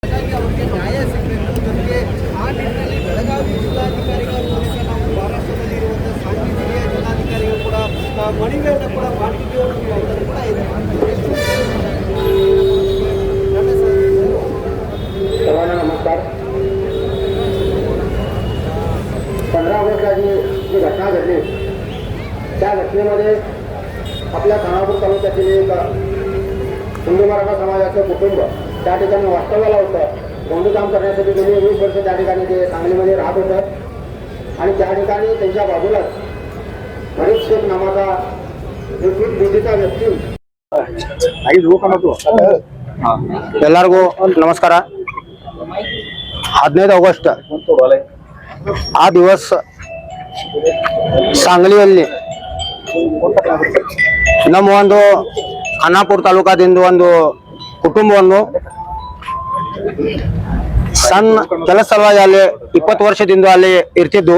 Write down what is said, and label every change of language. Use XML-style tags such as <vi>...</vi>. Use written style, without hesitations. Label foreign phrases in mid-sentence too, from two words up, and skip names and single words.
<kn>ಅವರಿಗೆ ನ್ಯಾಯ ಸಿಗಬೇಕು. ಜೊತೆಗೆ ಆ ನಿಟ್ಟಿನಲ್ಲಿ ಬೆಳಗಾವಿ ಜಿಲ್ಲಾಧಿಕಾರಿಗಳ ಮೂಲಕ ನಾವು ಮಹಾರಾಷ್ಟ್ರದಲ್ಲಿ ಇರುವಂತಹ ಸಾಂಗ್ಲಿ ಜಿಲ್ಲೆಯ ಜಿಲ್ಲಾಧಿಕಾರಿಗಳು ಕೂಡ ಮನವಿಯನ್ನು ಕೂಡ ಮಾಡಿದ್ದೀವಿ ಅನ್ನೋದು ಕೂಡ ಇದೆ.</kn> <mr>नमस्कार. 15 ऑगस्टला जी घटना घडली त्या घटनेमध्ये आपल्या खानापूर तालुक्यातील एक हिंदू मराठा समाजाचं कुटुंब त्या ठिकाणी वास्तव्याला होतं. बंधुकाम करण्यासाठी गेली 20 वर्ष त्या ठिकाणी ते सांगलीमध्ये राहत होतं आणि त्या ठिकाणी त्यांच्या बाजूलाच हरीश शेख नावाचा बुद्धीचा व्यक्ती</mr> <kn>ಎಲ್ಲರಿಗೂ ನಮಸ್ಕಾರ. 15 ऑगस्ट ಆ ದಿವಸ सांगलीಯಲ್ಲಿ ನಮ್ಮ ಒಂದು ಖಾನಾಪುರ ತಾಲೂಕಾದಿಂದ ಒಂದು ಕುಟುಂಬವನ್ನು ಸಣ್ಣ ಕೆಲಸ ಸಲುವಾಗಿ ಅಲ್ಲಿ 20 ವರ್ಷದಿಂದ ಅಲ್ಲಿ ಇರ್ತಿದ್ದು.</kn>